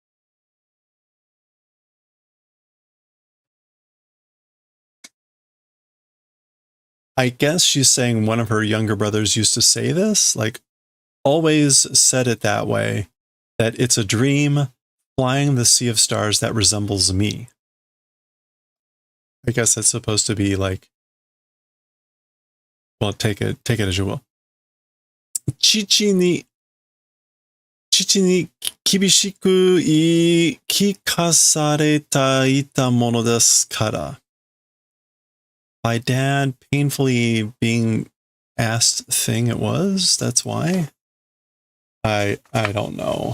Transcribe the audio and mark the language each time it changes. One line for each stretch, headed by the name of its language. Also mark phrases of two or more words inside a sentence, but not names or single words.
English: I guess she's saying one of her younger brothers used to say this, like always said it that way, that it's a dream flying the sea of stars that resembles me. I guess that's supposed to be like, well, take it as you will.
Japanese: 父に厳しく言い聞かされたいたものですから.
English: My dad painfully being asked thing it was. That's why. I don't know.